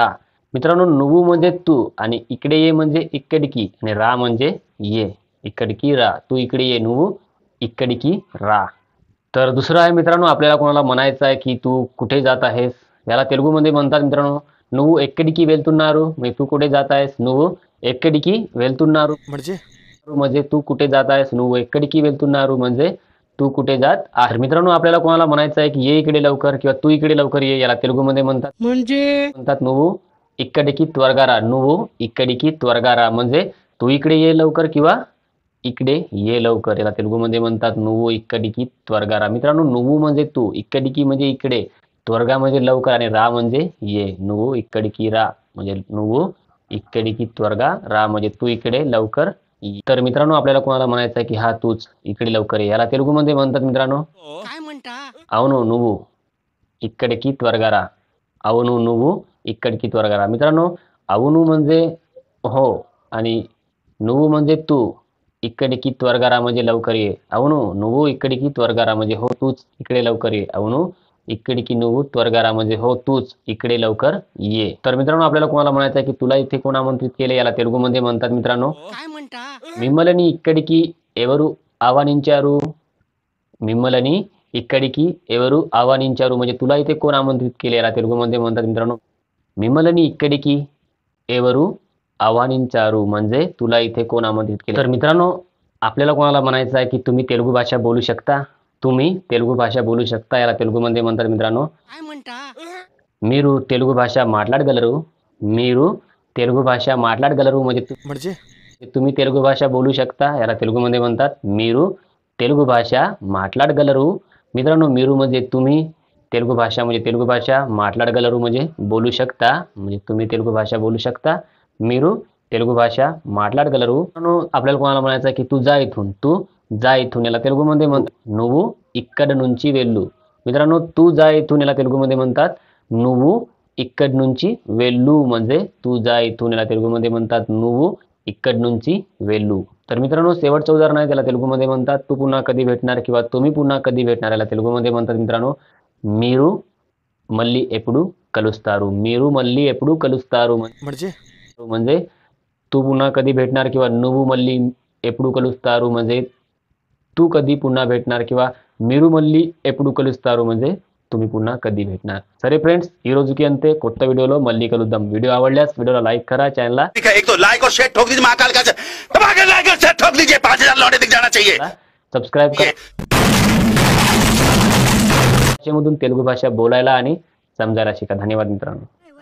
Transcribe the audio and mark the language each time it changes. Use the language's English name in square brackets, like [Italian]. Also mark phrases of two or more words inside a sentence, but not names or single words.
[Marathi] मित्रांनो, नुव्वु म्हणजे तू आणि इकडे ये म्हणजे इक्कडकी आणि रा म्हणजे ये. [Telugu] ఇక్కడికి రా. [Marathi] तू इकडे ये. [Telugu] నువ్వు ఇక్కడికి రా. [Marathi] तर दुसरं आहे मित्रांनो, आपल्याला कोणाला म्हणायचं आहे की तू कुठे जात आहेस, याला तेलुगूमध्ये म्हणतात मित्रांनो [Telugu] నువ్వు ఎక్కడికి వెళ్తున్నారు. [Marathi] म्हणजे तू कुठे जात आहेस. [Telugu] నువ్వు ఎక్కడికి వెళ్తున్నారు [Marathi] म्हणजे तू कुठे जात आहेस. [Telugu] నువ్వు ఎక్కడికి వెళ్తున్నారు [Marathi] म्हणजे तू कुठे जात आहेस. मित्रांनो, आपल्याला कोणाला म्हणायचं आहे की ये इकडे लवकर किंवा तू इकडे लवकर ये, याला तेलुगूमध्ये म्हणतात [Telugu] నువ్వు ఇక్కడికి త్వరగా రా. నువ్వు ఇక్కడికి త్వరగా రా [Marathi] म्हणजे तू इकडे ये लवकर किंवा इकडे ये लवकर, याला तेलुगूमध्ये म्हणतात [Telugu] నువ్వు ఇక్కడికి త్వరగా రా. [Marathi] मित्रांनो, नुव्वु म्हणजे तू, इక్కడికి म्हणजे इकडे, त्वरगा म्हणजे लवकर आणि रा म्हणजे ये. [Telugu] నువ్వు ఇక్కడికి రా [Marathi] म्हणजे [Telugu] నువ్వు ఇక్కడికి త్వరగా రా [Marathi] म्हणजे तू इकडे लवकर ये. तर मित्रांनो, आपल्याला कोणाला म्हणायचं आहे की हा तूच इकडे लवकर ये, याला तेलुगूमध्ये म्हणतात मित्रांनो काय म्हणता? [Telugu] అవును నువ్వు ఇక్కడికి త్వరగా రా. అవును నువ్వు ఇక్కడికి త్వరగా రా. [Marathi] मित्रांनो, అవును म्हणजे हो आणि నువ్వు म्हणजे तू, [Telugu] ఇక్కడికి త్వరగా రా [Marathi] म्हणजे लवकर ये. [Telugu] అవును నువ్వు ఇక్కడికి త్వరగా రా [Marathi] म्हणजे हो तूच इकडे लवकर ये. [Telugu] అవును ఇక్కడికి నువ్వు త్వరగా రా [Marathi] म्हणजे हो तूच इकडे लवकर ये. तर मित्रांनो, आपल्याला कोणाला म्हणायचं आहे की तुला इथे कोण आमंत्रित केले, याला तेलुगूमध्ये म्हणतात मित्रांनो काय म्हणता? [Telugu] మిమ్మల్ని ఇక్కడికి ఎవరు ఆహ్వానించారు. మిమ్మల్ని ఇక్కడికి ఎవరు ఆహ్వానించారు [Marathi] म्हणजे तुला इथे कोण आमंत्रित केले, याला तेलुगूमध्ये म्हणतात मित्रांनो [Telugu] మిమ్మల్ని ఇక్కడికి ఎవరు ఆహ్వానించారు [Marathi] म्हणजे तुला इथे कोण आमंत्रित केले. तर मित्रांनो, आपल्याला कोणाला म्हणायचं आहे की तुम्ही तेलुगू भाषा बोलू शकता. तुम्ही तेलुगू भाषा बोलू शकता, याला तेलुगूमध्ये म्हणतात मित्रांनो काय म्हणता? [Telugu] మీరు తెలుగు భాష మాట్లాడగలరు. మీరు తెలుగు భాష మాట్లాడగలరు [Marathi] म्हणजे तुम्ही तेलुगू भाषा बोलू शकता, याला तेलुगूमध्ये म्हणतात [Telugu] మీరు తెలుగు భాష మాట్లాడగలరు. [Marathi] मित्रांनो, మీరు म्हणजे तुम्ही, तेलुगू भाषा म्हणजे तेलुगू भाषा, माట్లాడగలరు म्हणजे बोलू शकता, म्हणजे तुम्ही तेलुगू भाषा बोलू शकता. [Telugu] మీరు తెలుగు భాష మాట్లాడగలరు. [Marathi] मित्रांनो, आपल्याला कोणाला म्हणायचं आहे की तू जा इथून. तू जा इथून, याला तेलुगूमध्ये म्हणतात [Telugu] నువ్వు ఇక్కడ నుంచి వెళ్ళు. [Marathi] मित्रांनो, तू जा इथून याला तेलुगूमध्ये म्हणतात [Telugu] నువ్వు ఇక్కడి నుంచి వెళ్ళు [Marathi] म्हणजे तू जा इथून, याला तेलुगूमध्ये म्हणतात [Telugu] నువ్వు ఇక్కడి నుంచి వెళ్ళు. [Marathi] तर मित्रांनो, शेवटचं उदाहरण आहे, त्याला तेलुगूमध्ये म्हणतात तू पुन्हा कधी भेटणार किंवा तुम्ही पुन्हा कधी भेटणार, याला तेलुगूमध्ये म्हणतात मित्रांनो [Telugu] మీరు మళ్ళీ ఎప్పుడు కలుస్తారు. మీరు మళ్ళీ ఎప్పుడు కలుస్తారు [Marathi] म्हणजे तू पुन्हा कधी भेटणार किंवा [Telugu] నువ్వు మళ్ళీ ఎప్పుడు కలుస్తారు [Marathi] म्हणजे तू कधी पुन्हा भेटणार किंवा [Telugu] మీరు మళ్ళీ ఎప్పుడు కలుస్తారు [Marathi] म्हणजे तुम्ही पुन्हा कधी भेटणार. [Telugu] సరే ఫ్రెండ్స్, ఈ రోజుకి అంతే. కొత్త వీడియోలో మళ్ళీ కలుద్దాం. [Marathi] వీడియో आवडल्यास व्हिडिओला लाईक करा, चॅनलला [Hindi] एक तो लाइक और शेयर ठोक दीजिए, महाकाल का दबा के लाइक और शेयर ठोक दीजिए, 5000 लौटे दिख जाना चाहिए. [Marathi] सबस्क्राईब करा. भाषेमधून तेलुगू भाषा बोलायला आणि समजायला शिका. धन्यवाद मित्रांनो.